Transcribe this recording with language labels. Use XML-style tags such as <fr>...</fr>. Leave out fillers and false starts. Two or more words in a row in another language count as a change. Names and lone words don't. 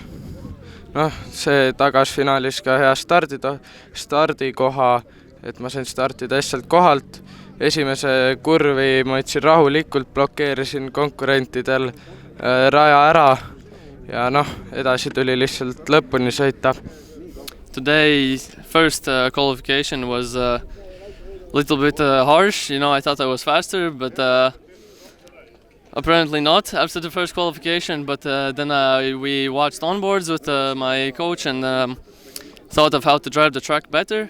<et>See tagas finaalis ka hea stardikoha, et ma sain startida hästi kohalt. Esimese kurvi ma võtsin rahulikult, blokeerisin konkurentidel raja ära ja edasi tuli lihtsalt lõpuni sõita.</et> <en>Today's first qualification was a little bit harsh. I thought I was faster, but apparently not after the first qualification. But then we watched onboards with my coach and thought of how to drive the track better.</en>